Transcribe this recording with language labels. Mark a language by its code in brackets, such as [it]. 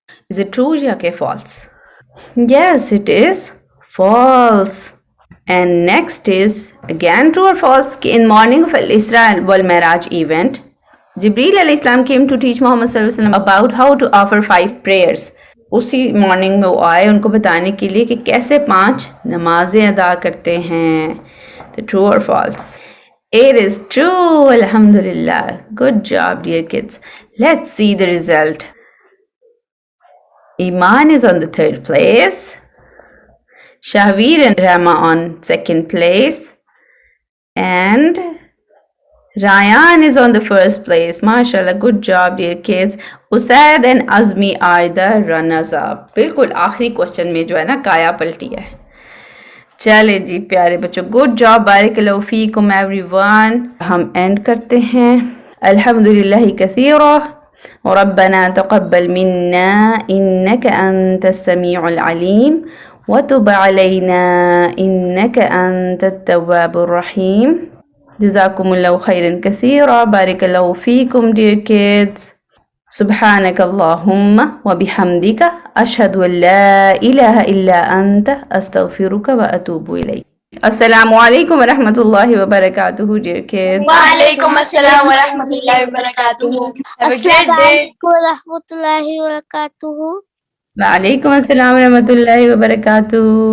[en] Is it true [ur] یا کہ [en] false? Yes, it is false. And next is again true or false کہ in morning of Al-Isra wal Miraj event, Jibreel alayhi salam came to teach Muhammad sallallahu alaihi wasallam about how to offer 5 prayers. [ur] اسی morning میں وہ آئے ان کو بتانے کے لیے کہ کیسے 5 نمازیں ادا کرتے ہیں. [en] تو true or false? It is true. Alhamdulillah. Good job, dear kids. Let's see the result. Iman is on the 3rd place. Shahveer and Rama on 2nd place. And Ryan is on the 1st place. MashaAllah, good job, dear kids. Usaid and Azmi are the runners up. [ur] بالکل آخری question میں جو ہے نا کایا پلٹی ہے. چلے جی پیارے بچوں, [en] good job, [ar] بارک اللہ فیکم [en] Everyone. [ur] ہم اینڈ کرتے ہیں. [ar] الحمدللہ کثیرا ربنا تقبل منا انك انت السميع العليم وتب علينا انك انت التواب الرحيم. جزاكم الله خيرا كثيرا, بارك الله فيكم [en] dear kids. [ar] سبحانك اللهم وبحمدك أشهد أن لا إله إلا أنت أستغفرك وأتوب إليك. السلام عليكم ورحمة الله وبركاته [en] dear kids. [ar] وعليكم السلام ورحمة الله وبركاته. [en] Have a great day. [ar] warahmatullahi wabarakatuh. وعليكم السلام ورحمة الله وبركاته.